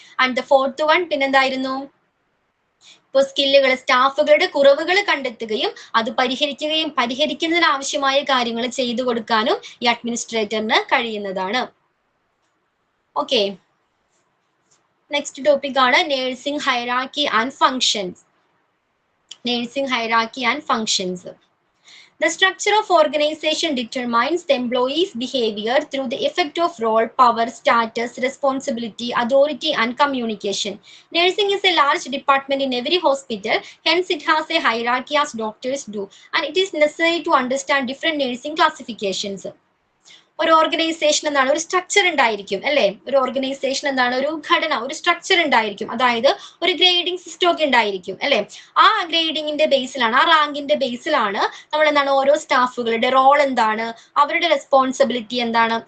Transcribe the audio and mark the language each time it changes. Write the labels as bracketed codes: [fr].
[ml] And the fourth one പിന്നെന്തായിരുന്നു, ഇപ്പോൾ സ്കില്ലുകൾ സ്റ്റാഫുകളുടെ കുറവുകൾ കണ്ടെത്തുകയും അത് പരിഹരിക്കുന്നതിന് ആവശ്യമായ കാര്യങ്ങൾ ചെയ്തു കൊടുക്കാനും ഈ അഡ്മിനിസ്ട്രേറ്ററിന് കഴിയുന്നതാണ്. ഓക്കെ, നെക്സ്റ്റ് ടോപ്പിക് ആണ് nursing hierarchy and functions. Nursing hierarchy and functions. [en] The structure of organization determines the employee's behavior through the effect of role, power, status, responsibility, authority, and communication. Nursing is a large department in every hospital, hence it has a hierarchy as doctors do, and it is necessary to understand different nursing classifications. [ml] ഒരു organisation എന്താണ്, ഒരു structure ഉണ്ടായിരിക്കും അല്ലെ. ഒരു organisation എന്താണ്, ഒരു ഘടന, ഒരു സ്ട്രക്ചർ ഉണ്ടായിരിക്കും. അതായത് ഒരു ഗ്രേഡിംഗ് സിസ്റ്റം ഒക്കെ ഉണ്ടായിരിക്കും അല്ലെ. ആ ഗ്രേഡിങ്ങിന്റെ ബേസിലാണ്, ആ റാങ്കിന്റെ ബേസിലാണ് നമ്മൾ എന്താണ് ഓരോ സ്റ്റാഫുകളുടെ റോൾ എന്താണ്, അവരുടെ റെസ്പോൺസിബിലിറ്റി എന്താണ്.